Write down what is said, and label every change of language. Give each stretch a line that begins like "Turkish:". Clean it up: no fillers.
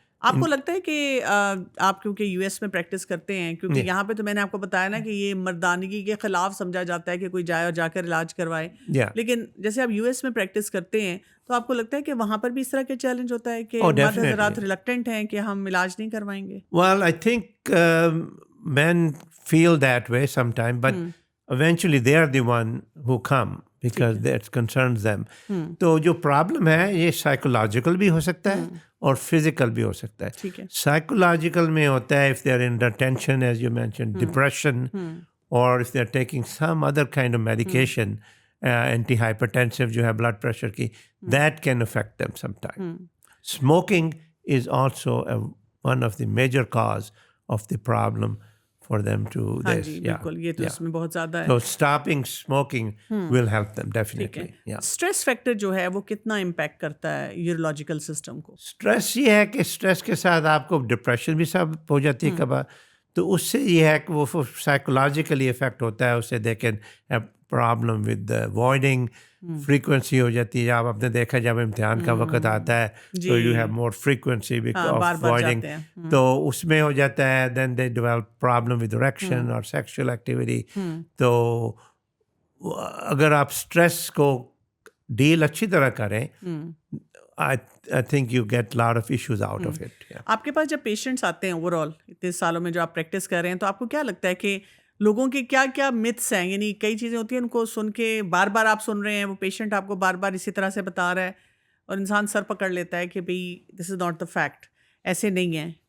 Urdu: آپ کو لگتا ہے کہ آپ کیونکہ یو ایس میں پریکٹس کرتے ہیں، کیونکہ یہاں پہ تو میں نے آپ کو بتایا نا کہ یہ مردانگی کے خلاف سمجھا جاتا ہے کہ کوئی جائے اور جا کر علاج کروائے، لیکن جیسے آپ یو ایس میں پریکٹس کرتے ہیں تو آپ کو لگتا ہے کہ وہاں پر بھی اس طرح کے چیلنج ہوتا ہے کہ مرد حضرات ریلکٹنٹ ہیں کہ ہم علاج نہیں کروائیں گے؟
English: Well, I think men feel that way sometime, but eventually they are the one who come because that concerns them.
Urdu: تو جو پرابلم ہے یہ سائیکولوجیکل بھی ہو سکتا ہے اور فزیکل بھی ہو سکتا ہے. سائیکولوجیکل میں ہوتا ہے
English: if they are under tension, as you mentioned, depression, or if they are taking some other kind of medication, anti-hypertensive
Urdu: جو ہے
English: blood pressure کی, that can affect them sometime. Smoking is also one of the major cause of the problem for them to this.
Urdu: بالکل، یہ تو اس میں بہت زیادہ ہے.
English: So stopping smoking will help them definitely.
Urdu: Stress factor جو ہے وہ کتنا امپیکٹ کرتا ہے یورولوجیکل سسٹم کو؟ اسٹریس یہ ہے کہ اسٹریس کے ساتھ آپ کو ڈپریشن بھی سب ہو جاتی ہے کبھار. تو اس سے یہ ہے کہ وہ سائیکولوجیکلی افیکٹ ہوتا ہے. اس سے
English: they can have problem with voiding,
Urdu: frequency ہو جاتی ہے. آپ نے دیکھا جب امتحان کا وقت آتا ہے تو
English: you have more frequency of voiding,
Urdu: تو اس میں ہو جاتا ہے.
English: Then they develop problem with erection اور sexual activity.
Urdu: تو اگر آپ اسٹریس کو ڈیل اچھی طرح کریں،
English: I think you get lot of issues out of it.
Urdu: آپ کے پاس جب پیشنٹس آتے ہیں اوور آل اتنے سالوں میں جو آپ پریکٹس کر رہے ہیں، تو آپ کو کیا لگتا ہے کہ لوگوں کے کیا کیا متس ہیں؟ یعنی کئی چیزیں ہوتی ہیں ان کو سن کے بار بار آپ سن رہے ہیں، وہ پیشنٹ آپ کو بار بار اسی طرح سے بتا رہا ہے، اور انسان سر پکڑ لیتا ہے کہ بھئی
English: this is not the fact,
Urdu: ایسے نہیں ہیں.